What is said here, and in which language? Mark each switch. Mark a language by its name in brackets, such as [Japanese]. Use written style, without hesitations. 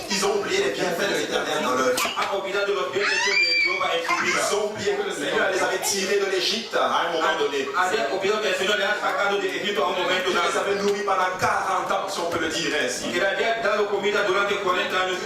[French] Ils ont oublié les bienfaits de l'Éternel dans leur vie. [Spanish] Han olvidado los bien hechos de Jehová en su vida. [French] Ils ont oublié que le Seigneur les avait tirés de l'Égypte à un moment donné. [Spanish] Han olvidado que el Señor le ha sacado de Egipto a un momento [French] Il les [Spanish] dado. [French] avait nourris pendant 40 ans, si on peut le dire ainsi. [Spanish] Que le había dado comida durante 40 años. Si